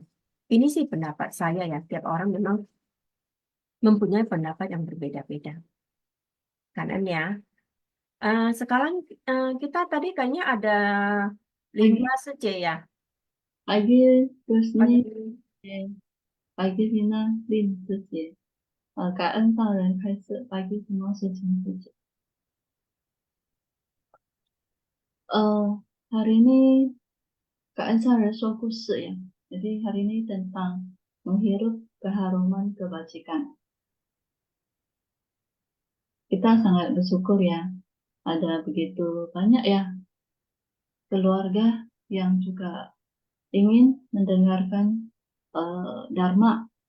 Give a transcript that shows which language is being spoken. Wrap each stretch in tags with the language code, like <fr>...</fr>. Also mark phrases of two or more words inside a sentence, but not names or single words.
<id>Ini sih pendapat saya ya, tiap orang memang mempunyai pendapat yang berbeda-beda. Kanan ya. Sekarang kita tadi kayaknya ada Lina Sece ya. Pagi, Rosni, Pagi. pagi Lina, Lin</id> <zh>自己，感恩上人开示，</zh> <id>pagi semua suci suci. Hari ini Kak Ensar suatu kursy ya. Jadi hari ini tentang menghirup keharuman kebajikan. Kita sangat bersyukur ya, ada begitu banyak ya keluarga yang juga ingin mendengarkan Dharma.</id>